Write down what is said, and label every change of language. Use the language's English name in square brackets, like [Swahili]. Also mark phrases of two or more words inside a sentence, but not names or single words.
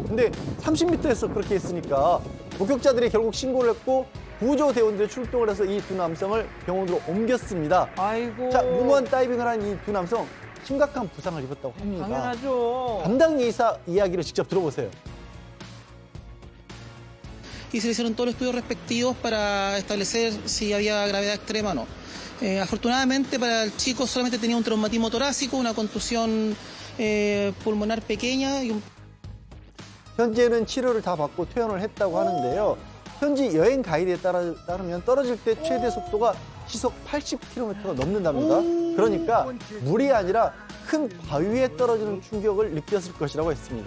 [Korean] 근데 30m에서 그렇게 했으니까 목격자들이 결국 신고를 했고 구조대원들이 출동을 해서 이 두 남성을 병원으로 옮겼습니다. 아이고. 자, 무모한 다이빙을 한 이 두 남성 심각한 부상을 입었다고 합니다. 당연하죠. 담당 의사 이야기를 직접 들어보세요. [Spanish] Y se hicieron todos los estudios respectivos para establecer si había gravedad extrema o no. Afortunadamente para el chico solamente tenía un traumatismo torácico, una contusión pulmonar pequeña y un... [Korean] 현재는 치료를 다 받고 퇴원을 했다고 하는데요. 현지 여행 가이드에 따르면 떨어질 때 최대 속도가 시속 80km가 넘는답니다. 그러니까 물이 아니라 큰 바위에 떨어지는 충격을 느꼈을 것이라고 했습니다.